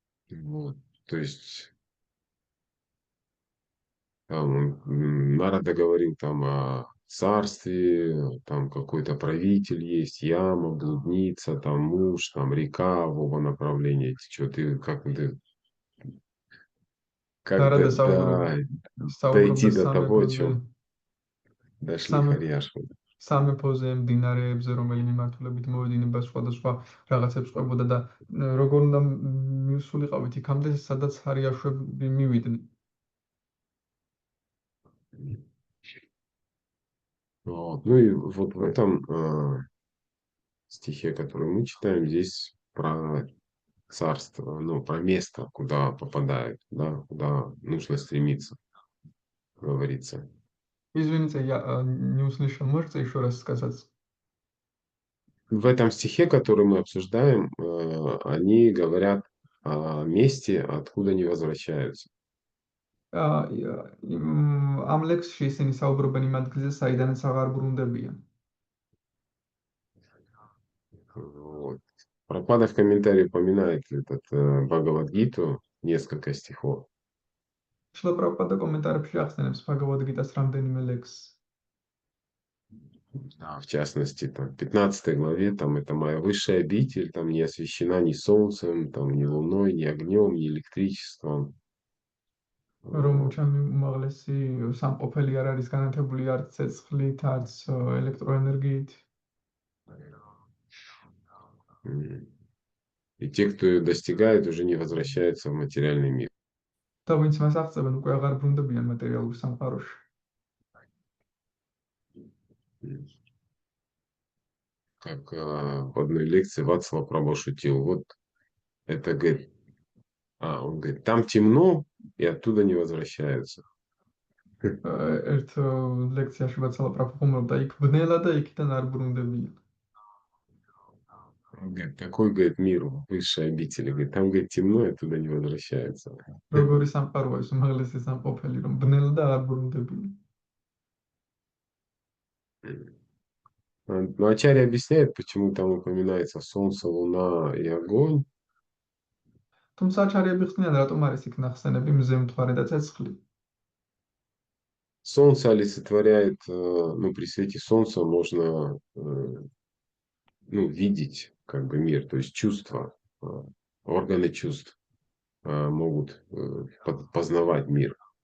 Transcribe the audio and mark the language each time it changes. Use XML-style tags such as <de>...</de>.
<ru>Вот, то есть там Нарада говорил там о царстве, там какой-то правитель есть, яма, блудница, там муж, там река в оба направления течет. И как</ru> <ka>ნარადა</ka> <ru>дойти</ru> <ka>საუბრობდა</ka> <ru>до того, о чем дошли Харьяшвы.</ru> <ka>სამეფოზე, მდინარეებზე, რომელი მიმართულებით მოედინება სხვადასხვა რაღაცებს ყვებოდა და როგორ უნდა მივსულიყავით იქამდე, სადაც ჰარიაშვები მივიდნენ.</ka> <ru>Вот. Ну и вот в этом стихе, который мы читаем, здесь про царство, ну, про место, куда попадают, да, куда нужно стремиться, говорится. Извините, я не услышал. Можете еще раз сказать? В этом стихе, который мы обсуждаем, они говорят о месте, откуда не возвращаются.</ru> <ka>ამ ლექსში ისინი საუბრობენ იმ ადგილზე, საიდანაც აღარ ბრუნდებიან.</ka> <ru>Вот. Прабхупада в комментарии упоминает этот Бхагавад-гиту, несколько стихов.</ru> <ka>შილა პრაბჰუპადა კომენტარებში ახსენებს ბჰაგავად-გიტას რამდენიმე ლექსს.</ka> <ru>В частности, там, в 15 главе, там, это моя высшая обитель, там не освещена ни солнцем, там, ни луной, ни огнем, ни электричеством.</ru> <ka>რომ ჩემი უმაღლესი სამყოფელი არ არის განათებული არც ცეცხლით, არც ელექტროენერგიით.</ka> <ru>И те, кто ее достигает, уже не возвращаются в материальный мир.</ru> <ka>და ვინც მას აღწევენ, უკვე აღარ ბრუნდებიან მატერიალურ სამყაროში.</ka> <ru>Как в одной лекции Вацлав Прабhu шутил, вот это, говорит, он говорит, там темно, и оттуда не возвращаются.</ru> <ka>ერთ ლექციაში ვაცალა პრაბჰუ ხუმრობდა, იქ ბნელა და იქიდან არ ბრუნდებიან.</ka> <ru>Он говорит, какой, говорит, мир высшей обители? Говорит, там, говорит, темно, и оттуда не возвращаются.</ru> <ka>როგორი სამყაროა ეს უმაღლესი სამყოფელი, რომ ბნელა და არ ბრუნდებიან.</ka> <ru>Но Ачарья объясняет, почему там упоминается солнце, луна и огонь.</ru> <ka>თუმცა აჩარიები ხსნიან, რატომ არის იქ ნახსენები მზე, მთვარე და ცეცხლი.</ka> <ru>Солнце олицетворяет, ну, при свете солнца можно, ну, видеть, как бы, мир, то есть чувства, органы чувств могут познавать мир.</ru>